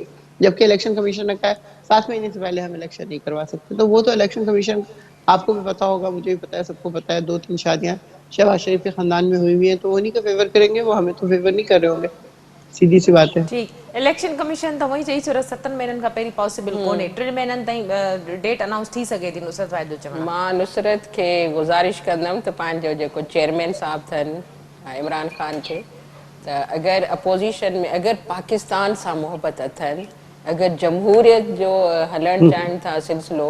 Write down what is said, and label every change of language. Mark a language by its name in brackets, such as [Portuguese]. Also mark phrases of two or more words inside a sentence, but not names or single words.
[Urdu] جبکہ الیکشن کمیشن نے کہا ہے 7 مہینے سے پہلے ہم الیکشن نہیں کروا سکتے. تو وہ تو الیکشن کمیشن, آپ کو بھی پتا ہوگا, مجھے بھی پتا ہے, سب کو پتا ہے, 2-3 شادیاں شہباز شریف کے خاندان میں ہوئی ہوئی ہیں, تو انہیں کا فیور کریں گے, وہ ہمیں تو فیور نہیں کر رہے ہوں گے. سیدھی سی بات ہے. ٹھیک, الیکشن کمیشن تو وہی [Sindhi] چई छो 7 مهینن खां पहिरीं पॉसिबल कोन्हे, 3 مهینن ताईं डेट अनाउंस थी सघे थी. नुसरत वाहिद जो चवणु आहे. मां नुसरत खे गुज़ारिश कंदमि त पंहिंजो जेको चेयरमैन साहब अथनि इमरान ख़ान खे, त अगरि अपोज़िशन में अगरि पाकिस्तान सां मुहबत अथनि, अगरि जमहूरियत जो हलणु चाहिनि था सिलसिलो,